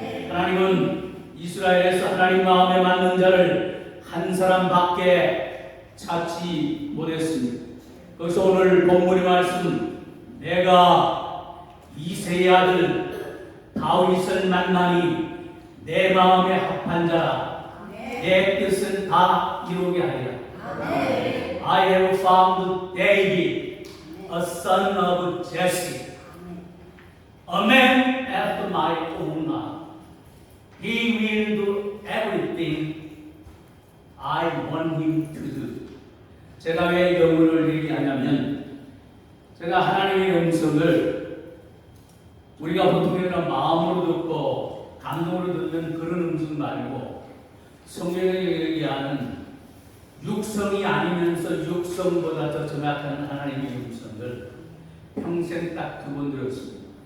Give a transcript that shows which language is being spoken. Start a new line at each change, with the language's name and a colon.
Korean: 하나님은 이스라엘에서 하나님 마음에 맞는 자를 한 사람밖에 찾지 못했습니다. 그래서 오늘 본문의 말씀, 내가 이새의 아들 다윗을 만나니 내 마음에 합한 자라 내 뜻은 다 이루게 하리라.
English: I have found David, a son of Jesse, a man after my own heart. He will do everything I want him to do.
Korean: 제가 왜 영어를 얘기하냐면 제가 하나님의 음성을 우리가 보통 이런 마음으로 듣고 감동으로 듣는 그런 음성 말고 성경에 얘기하는 육성이 아니면서 육성보다 더 정확한 하나님의 음성을 평생 딱 두 번 들었습니다.